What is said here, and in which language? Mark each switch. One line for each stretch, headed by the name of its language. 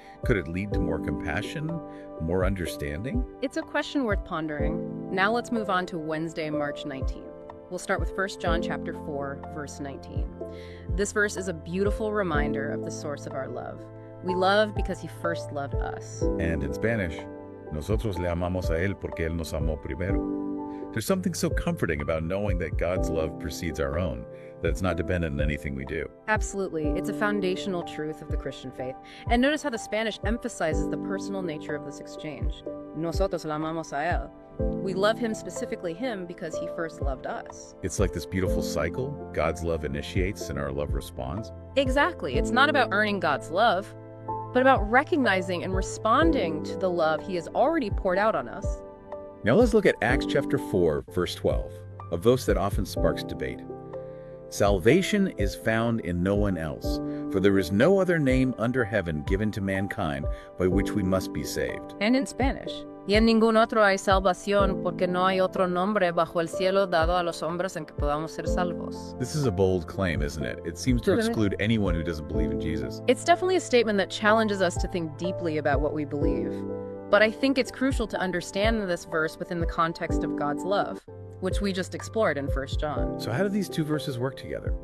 English: Could it lead to more compassion, more understanding? It's a question worth pondering. Now let's move on to Wednesday, March 19th. We'll start with 1 John chapter 4, verse 19. This verse is a beautiful reminder of the source of our love. We love because he first loved us. And in Spanish,
Spanish: nosotros le amamos a él porque él nos amó primero.
English: There's something so comforting about knowing that God's love precedes our own, that it's not dependent on anything we do. Absolutely. It's a foundational truth of the Christian faith. And notice how the Spanish emphasizes the personal nature of this exchange.
Spanish: Nosotros le amamos a él.
English: We love him, specifically him, because he first loved us. It's like this beautiful cycle. God's love initiates and our love responds. Exactly. It's not about earning God's love, but about recognizing and responding to the love he has already poured out on us. Now let's look at Acts chapter 4, verse 12, a verse that often sparks debate. Salvation is found in no one else, for there is no other name under heaven given to mankind by which we must be saved. And in Spanish,
Spanish: y en ningún otro hay salvación, porque no hay otro nombre bajo el cielo dado a los hombres en que podamos ser salvos.
English: This is a bold claim, isn't it? It seems to exclude anyone who doesn't believe in Jesus. It's definitely a statement that challenges us to think deeply about what we believe. But I think it's crucial to understand this verse within the context of God's love, which we just explored in 1 John. So how do these two verses work together?